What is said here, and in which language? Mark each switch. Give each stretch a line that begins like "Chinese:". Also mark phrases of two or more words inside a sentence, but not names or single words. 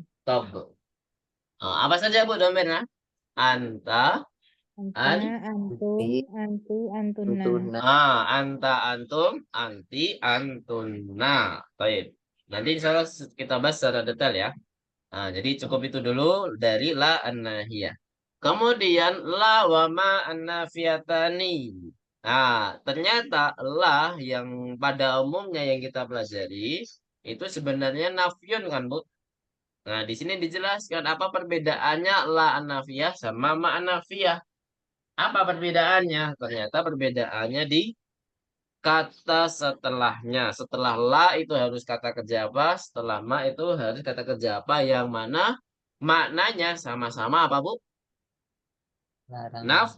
Indonesian: Tob. Apa saja, Bu, domirnya? Anta, Anta,
Arabic: أنتم، أنت، أنتن.
Indonesian: Antuna.
Arabic: أنت، أنتم، أنتِ، أنتن. Baik.
Indonesian: Nanti
Arabic: إن شاء الله
Indonesian: kita bahas secara detail ya. Jadi cukup itu dulu dari
Arabic: لا الناهية.
Indonesian: Kemudian
Arabic: لا وما النافيتان.
Indonesian: Ternyata la yang pada umumnya yang kita pelajari itu sebenarnya nafyun kan, Bu? Nah, di sini dijelaskan apa perbedaannya
Arabic: لا النافية
Indonesian: sama
Arabic: ما النافية.
Indonesian: Apa perbedaannya? Ternyata perbedaannya di kata setelahnya. Setelah la itu harus kata kerja apa? Setelah ma itu harus kata kerja apa? Yang mana maknanya sama-sama apa, Bu? Larangan.